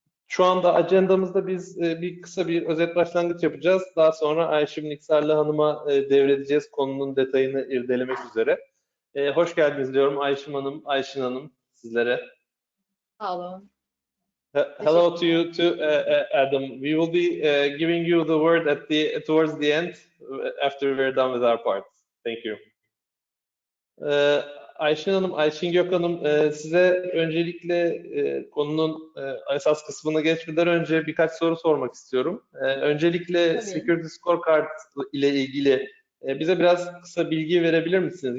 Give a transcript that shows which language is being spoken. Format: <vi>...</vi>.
<tr>Şu anda ajandamızda biz kısa bir özet başlangıç yapacağız. Daha sonra Ayşim Niksarlı Hanım'a devredeceğiz konunun detayını irdelemek üzere. Hoş geldiniz diyorum Ayşim Hanım, Ayşin Hanım sizlere. Sağ olun.</tr> <en>Hello to you too, Adam. We will be giving you the word towards the end after we're done with our part. Thank you.</en> <tr>Ayşin Hanım, Ayşin Gökhanım, size öncelikle konunun esas kısmına geçmeden önce birkaç soru sormak istiyorum. Öncelikle Tabii. Security ScoreCard ile ilgili bize biraz kısa bilgi verebilir misiniz?</tr>